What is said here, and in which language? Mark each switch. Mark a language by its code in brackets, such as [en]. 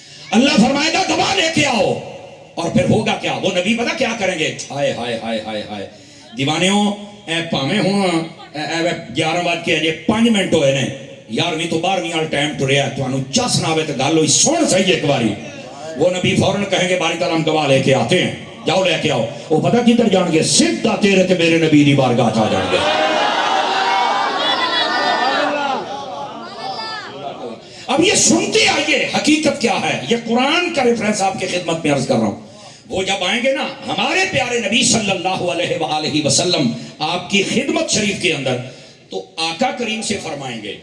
[ur] اللہ فرمائے گا گواہ لے کے آؤ. اور پھر ہوگا کیا؟ وہ نبی پتہ کیا کریں گے؟ ہائے ہائے ہائے ہائے ہائے دیوانیوں, [pa] اے پاویں ہوں 11:05 منٹ ہوئے نے, 11ویں تو 12ویں والا ٹائم ٹریا تو انہوں چس نہ آوے تو گل ہوئی سن صحیح ایک باری. [ur] وہ نبی فوراً کہیں گے باری تعالیٰ ہم گواہ لے کے آتے ہیں, جاؤ لے کے آؤ. [pa] وہ پتہ کدھر جان گے؟ سیدھا تیرے تے میرے نبی دی بارگاہ چ آ جان گے. [ur] اب یہ سنتے آئیے حقیقت کیا ہے. یہ قرآن کا ریفرنس آپ کی خدمت میں عرض کر رہا ہوں. وہ جب آئیں گے نا ہمارے پیارے نبی صلی اللہ علیہ وآلہ وسلم آپ کی خدمت شریف کے اندر, تو آقا کریم سے فرمائیں گے.